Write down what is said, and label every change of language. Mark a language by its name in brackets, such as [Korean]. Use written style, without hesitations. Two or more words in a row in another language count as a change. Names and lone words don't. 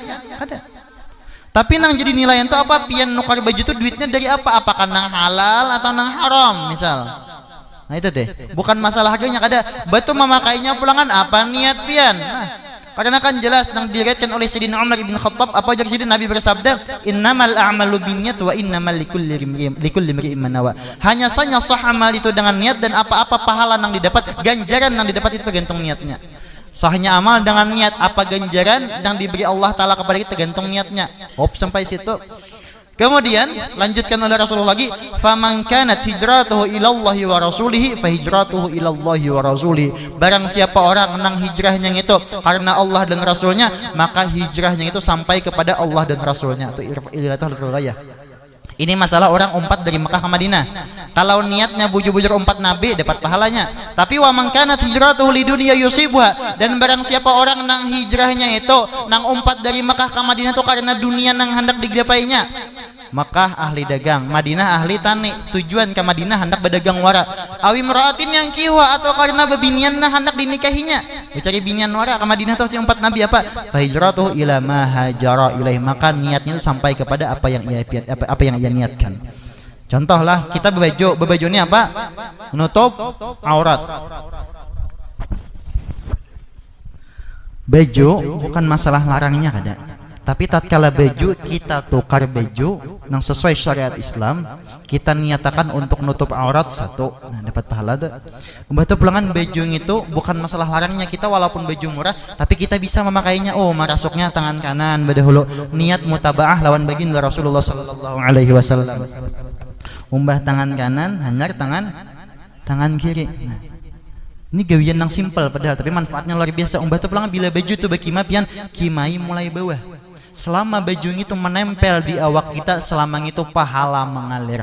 [Banjar] Ada. Tapi nang jadi nilaian itu apa? Pian nukar baju itu duitnya dari apa? Apakah nang halal atau nang haram misal? Nah itu deh, bukan masalah harganya kada. Batu memakainya pulangan apa niat pian. Nah, karena kan jelas yang diriwayatkan oleh Sayyidina Umar bin Khattab apa aja Sayyidina Nabi bersabda, [Arabic] "إنما الأعمال بالنيات وإنما لكل امرئ ما نوى." [Banjar] Hanya saja sah amal itu dengan niat dan apa-apa pahala yang didapat, ganjaran yang didapat itu tergantung niatnya. Sahnya amal dengan niat, apa ganjaran yang diberi Allah Ta'ala kepada kita tergantung niatnya. Hop sampai situ. Kemudian lanjutkan oleh Rasulullah lagi, [Arabic] فمن كانت هجرته إلى الله ورسوله فهجرته إلى الله ورسوله. [Banjar] Barang siapa orang nang hijrahnya itu karena Allah dan Rasulnya, maka hijrahnya itu sampai kepada Allah dan Rasulnya. Itu [Arabic] علة الغاية. [Banjar] Ini masalah orang umpat dari Mekah ke Madinah. Kalau niatnya bujur-bujur umpat Nabi, dapat pahalanya. Tapi [Arabic] ومن كانت هجرته لدنيا يصيبها, [Banjar] dan barang siapa orang nang hijrahnya itu nang umpat dari Mekah ke Madinah itu karena dunia nang hendak digapainya. Mekah ahli dagang, Madinah ahli tani, tujuan ke Madinah hendak berdagang wara. [Arabic] أو امرأة [Banjar] yang kiwa, atau karena bebinian nah hendak dinikahinya, mencari binian wara ke Madinah tuh umpat Nabi apa? [Arabic] فهجرته إلى ما هاجر إليه, [Banjar] maka niatnya itu sampai kepada apa yang ia niatkan. Contohlah kita berbaju ini apa? Menutup aurat. Baju bukan masalah larangnya kada. Tapi tatkala baju kita tukar baju yang sesuai syariat Islam, kita niatakan untuk nutup aurat satu, nah dapat pahala tuh. Membantu pulangan baju itu bukan masalah larangnya, kita walaupun baju murah tapi kita bisa memakainya. Oh, marasuknya tangan kanan badahulu, niat mutabaah lawan baginda Rasulullah [Arabic] صلى الله عليه وسلم. [Banjar] Umbah tangan kanan, hanyar tangan kiri. Nah, ini gawian yang simpel padahal tapi manfaatnya luar biasa. Umbah tuh pulangan bila baju tuh bakima pian kimai mulai bawah. Selama baju itu menempel di awak kita, selama itu pahala mengalir.